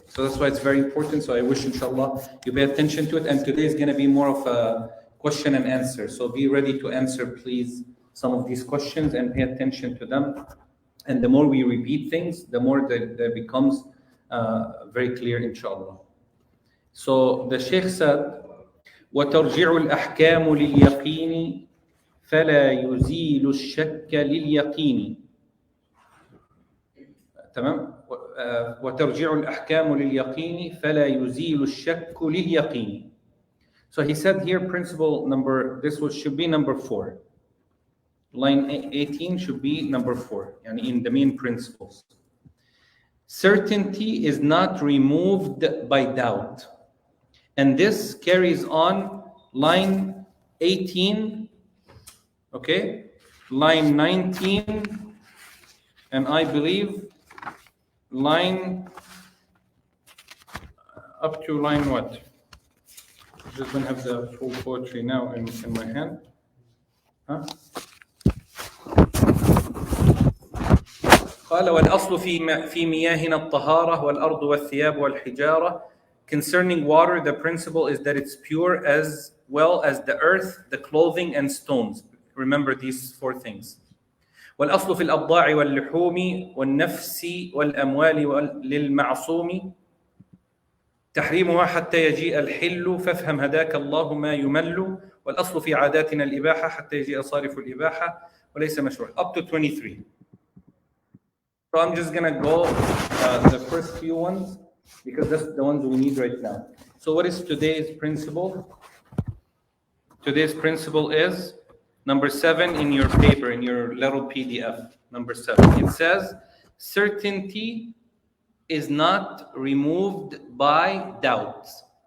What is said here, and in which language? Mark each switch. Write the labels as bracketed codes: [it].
[en] So that's why it's very important. So I wish, inshallah, you pay attention to it. And today is going to be more of a question and answer. So be ready to answer, please, some of these questions and pay attention to them. And the more we repeat things, the more that becomes very clear, inshallah. So the Shaykh said, [ar] وَتَرْجِعُ الْأَحْكَامُ لِلْيَقِينِ فلا يزيل الشك لليقين. تمام. وترجع الأحكام لليقين فلا يزيل الشك لليقين. [en] So he said here, principle number, should be number 4. Line 18 should be number 4, and in the main principles. Certainty is not removed by doubt. And this carries on line 18, okay, line 19, and I believe line up to line what? I just don't have the full poetry now in my hand. Huh? [ar] قال والأصل في مياهنا الطهارة والأرض والثياب والحجارة. [en] Concerning water, the principle is that it's pure as well as the earth, the clothing, and stones. Remember these 4 things. [ar] والأصل في الأبضاع واللحوم والنفس والأموال للمعصوم تحريمها حتى يجيء الحل فافهم هداك الله ما يمل والأصل في عاداتنا الإباحة حتى يجيء صارف الإباحة وليس مشروع. [en] Up to 23. So I'm just gonna go the first few ones because that's the ones we need right now. So what is today's principle? Today's principle is number 7 in your paper, in your little PDF, number 7. It says, certainty is not removed by doubts.